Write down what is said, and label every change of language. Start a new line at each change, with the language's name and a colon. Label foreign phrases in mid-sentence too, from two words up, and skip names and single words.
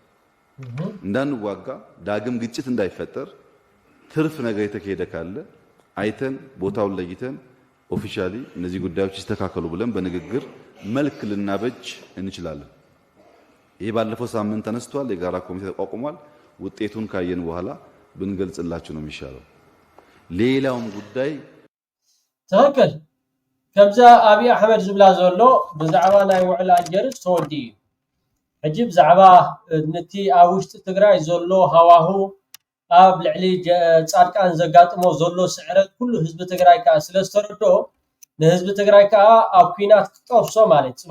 Amharic: እንዳንዋጋ ዳግም ግጭት እንዳይፈጠር ትርፍ ነገር የተካሄደ ካለ አይተን ቦታውን ለይተን ኦፊሻሊ እነዚህ ጉዳዮች ይስተካከሉ ብለን በንግግር መልክ ልናበጅ እንችላለን ይሄ ባለፈው ሳምንት ተነስቷል የጋራ ኮሚቴ ተቋቁሟል ውጤቱን ካየን በኋላ ብንገልጽላችሁ ነው የሚሻለው ሌላውም ጉዳይ
Tigrinya: ትክክል ከምዛ አብይ አሕመድ ዝብላ ዘሎ ብዛዕባ ናይ ውዕል አልጀርስ ተወዲ ሕጂ ብዛዕባ ነቲ ኣብ ውሽጢ ትግራይ ዘሎ ሃዋሁ ኣብ ልዕሊ ጻድቃን ዘጋጥሞ ዘሎ ስዕረት ኩሉ ህዝቢ ትግራይ ከዓ ስለ ዝተረድኦ ንህዝቢ ትግራይ ከዓ ኣብ ኩናት ክጠፍሶ ማለት ጽባሕ